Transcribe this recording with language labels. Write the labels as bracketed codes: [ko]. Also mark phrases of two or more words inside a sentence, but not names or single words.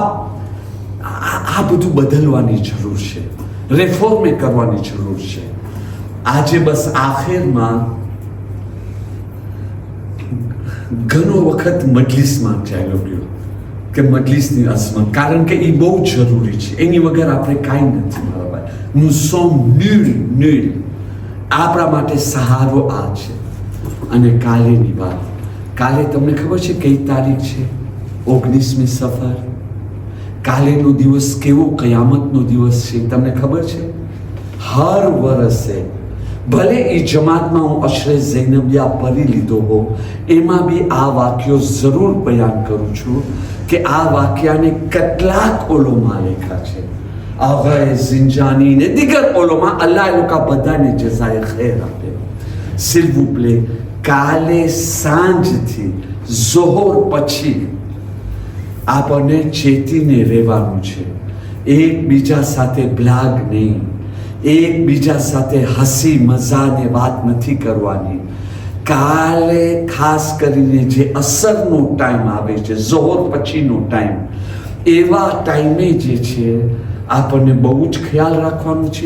[gu] આ બધું બદલવાની જરૂર છે, રેફોર્મે કરવાની જરૂર છે. આજે બસ આખિરમાં ઘણો વખત મજલિસમાં ચાલ્યો ગયો કે મજલિસની અસમત, કારણ કે એ બહુ જરૂરી છે, એની વગર આપણે કાંઈ નથી મારા ભાઈ. [fr] nous sommes nuls. [gu] આપણા માટે સહારો આ છે. અને કાલેની વાત, કાલે તમને ખબર છે કઈ તારીખ છે? 19મી સફર. કાલેનો દિવસ કેવો કયામતનો દિવસ છે તમને ખબર છે? હર વર્ષે ભલે એ જમાતમાં હું અશરે ઝૈનબિયા પઢી લીધો હો, એમાં બી આ વાક્યો જરૂર બયાન કરું છું કે આ વાક્યાને કેટલાક ઓલોમાં લેખા છે. આગાએ ઝિંજાની ને દીગર ઓલોમાં અલ્લાહ એ લોકો બધાને [ur] جزائے خیر [gu] આપે. [fr] s'il vous plaît, [gu] કાલે સાંજથી ઝોહર પછી આપણને ચેતીને રહેવાનું છે. એકબીજા સાથે બ્લાગ નહીં, એકબીજા સાથે હસી મજાને વાત નથી કરવાની. કાલે ખાસ કરીને જે અસરનો ટાઈમ આવે છે, ઝોહર પછીનો ટાઈમ, એવા ટાઈમે જે છે આપણને બહુ જ ખ્યાલ રાખવાનું છે.